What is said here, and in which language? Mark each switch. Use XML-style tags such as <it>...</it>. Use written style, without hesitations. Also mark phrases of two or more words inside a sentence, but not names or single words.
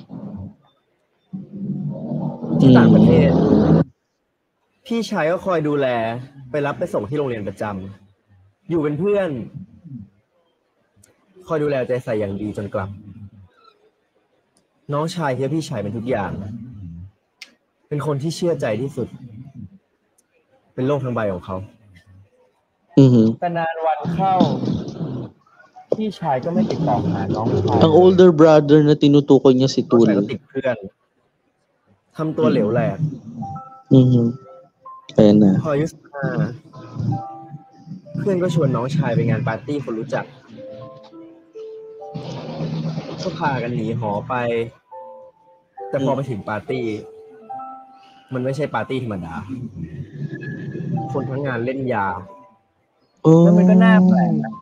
<th>ที่ต่างประเทศพี่ชายก็คอยดูแลไปรับไปส่งที่โรงเรียนประจำอยู่เป็นเพื่อนคอยดูแลใจใส่อย่างดีจนกลับน้องชายคิดว่าพี่ชายเป็นทุกอย่างเป็นคนที่เชื่อใจที่สุดเป็นโลกทั้งใบของเขาแต่นานวันเข้าพี่ชายก็ไม่ติดต่อหาน้องชาย</th> <tl>Ang</tl> <en>older brother</en> <tl>na tinutukoy niya si Tul.</tl> <th>ก็ติดเพื่อนทำตัวเหลวแหลก</th> <tl>Ayan na.</tl> <th>พออายุ15เพื่อนก็ชวนน้องชายไปงานปาร์ตี้คนรู้จักก็พากันหนีหอไปแต่พอไปถึงปาร์ตี้มันไม่ใช่ปาร์ตี้ธรรมดาคนทั้งงานเล่นยาแล้วมันก็น่าแปลก</th>